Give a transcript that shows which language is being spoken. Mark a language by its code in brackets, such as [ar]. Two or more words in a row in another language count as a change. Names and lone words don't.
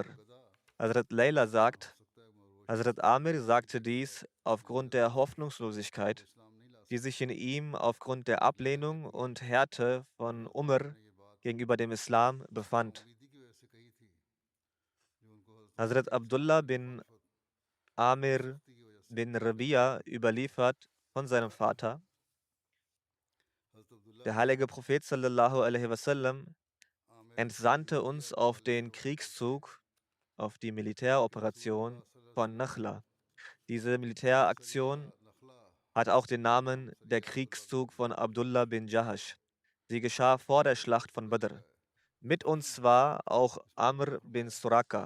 [de] Hazrat Layla sagt, Hazrat Amir sagte dies aufgrund der Hoffnungslosigkeit, die sich in ihm aufgrund der Ablehnung und Härte von Umar gegenüber dem Islam befand. Hazrat Abdullah bin Amir bin Rabia überliefert von seinem Vater: Der heilige Prophet [ar] صلى الله عليه وسلم [de] entsandte uns auf den Kriegszug, auf die Militäroperation von Nakhla. Diese Militäraktion hat auch den Namen der Kriegszug von Abdullah bin Jahash. Sie geschah vor der Schlacht von Badr. Mit uns war auch Amr bin Suraka.